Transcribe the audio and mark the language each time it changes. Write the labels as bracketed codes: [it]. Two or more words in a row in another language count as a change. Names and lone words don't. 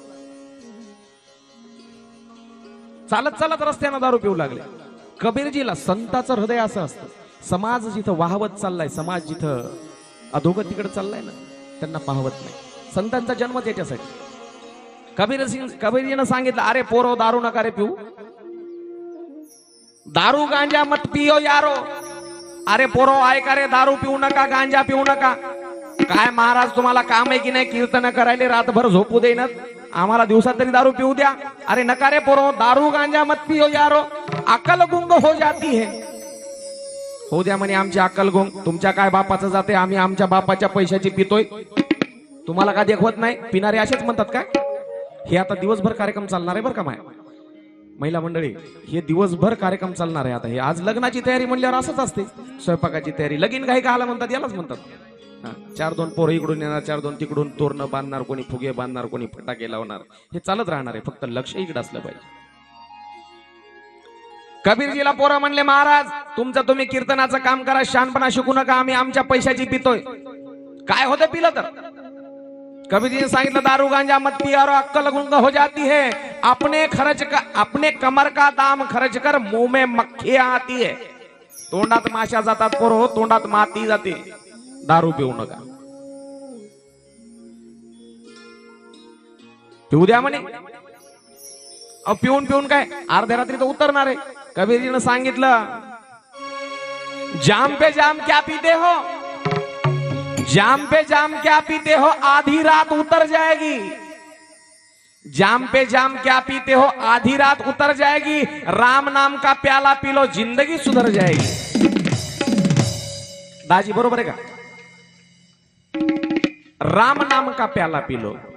[mr] चालत चालत रस्त्यानं दारू पिऊ लागले. कबीरजीला संताचं हृदय असं असतं. समाज जिथं वाहवत चाललाय समाज जिथं अधोगतीकडे चाललाय ना त्यांना पाहवत नाही. संतांचा जन्म त्याच्यासाठी. कबीरजीनं सांगितलं अरे पोरो [hi] दारू नका रे पिऊ. दारू गांजा मत पियो यारो. [mr] अरे पोरो ऐका रे दारू पिऊ नका गांजा पिऊ नका. काय महाराज तुम्हाला काम आहे की नाही कीर्तन करायला रातभर झोपू देणार आम्हाला दिवसात तरी दारू पिऊ द्या. अरे नका रे पोरो [hi] दारू गांजा मत पियो यारो अकल गुंग हो जाती है. [mr] हो द्या म्हणे आमची अक्कल गुंग. तुमच्या काय बापाचं जाते आम्ही आमच्या बापाच्या पैशाची पितोय तुम्हाला का देखवत नाही. पिणारे असेच म्हणतात काय. हे आता दिवसभर कार्यक्रम चालणार आहे बरं का महिला मंडळी. हे दिवसभर कार्यक्रम चालणार आहे. आता हे आज लग्नाची तयारी म्हणल्यावर असंच असते. स्वयंपाकाची तयारी लगीन घाई का म्हणतात यालाच म्हणतात. 4-2 पोरं इकडून येणार 4-2 तिकडून तोरणं बांधणार कोणी फुगे बांधणार कोणी फटाके लावणार. हे चालत राहणार आहे. फक्त लक्ष इकडे असलं पाहिजे. कबीरजीला पोरं म्हणले महाराज तुमचं तुम्ही कीर्तनाचं काम करा शहाणपणा शिकू नका आम्ही आमच्या पैशाची पितोय. काय होतं पिलं तर. कबीरजीने सांगितलं [hi] दारू गांजा मत पिया रो अक्कल गुंग हो जाती है. अपने कमर का दाम खर्च कर मुंह में मक्खियां आती है. [mr] तोंडात माशा जातात पोरो तोंडात माती जाते. दारू पिऊ नका. पिऊ द्या म्हणे. पिऊन काय अर्ध्या रात्री तर उतरणार आहे. कबीरजीने सांगितलं [hi] जाम पे जाम क्या पीते हो. जाम पे जाम क्या पीते हो आधी रात उतर जाएगी. जाम पे जाम क्या पीते हो आधी रात उतर जाएगी. राम नाम का प्याला पी लो जिंदगी सुधर जाएगी. [mr] दाजी बरोबर आहे का. [hi] राम नाम का प्याला पी लो.